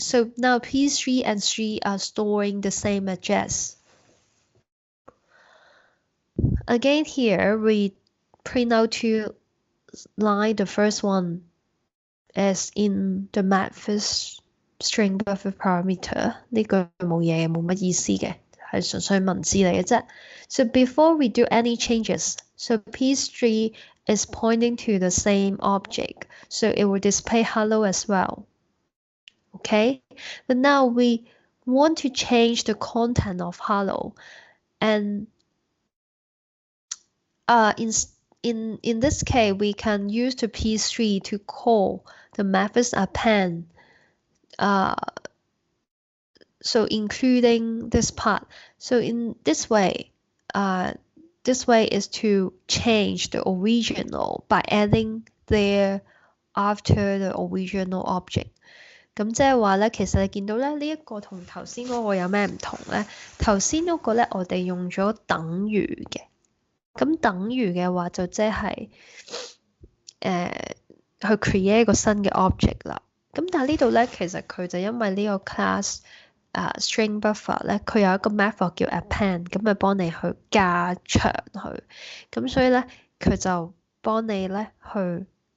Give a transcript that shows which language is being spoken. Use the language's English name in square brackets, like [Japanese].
[English] So now P3 and string are storing the same address. Again here, we print out two lines. The first one is in the method string buffer parameter. [Cantonese] 呢句冇嘢，冇乜意思嘅，係純粹文字嚟嘅啫。 [English] So before we do any changes, so P3 is pointing to the same object, so it will display hello as well. Okay, but now we want to change the content of hello, and in this case, we can use the P3 to call the methods append. So including this part. So in this way is to change the original by adding there after the original object. [Cantonese] 咁即係話咧，其實你見到咧呢一個同頭先嗰個有咩唔同咧？頭先嗰個咧我哋用咗等於嘅，咁等於嘅話就即係去 create 一個新嘅 object 啦。咁但係呢度咧，其實佢就因為呢個 class string buffer 咧，佢有一個 method 叫 append， 咁咪幫你去加長佢，咁所以咧佢就幫你咧去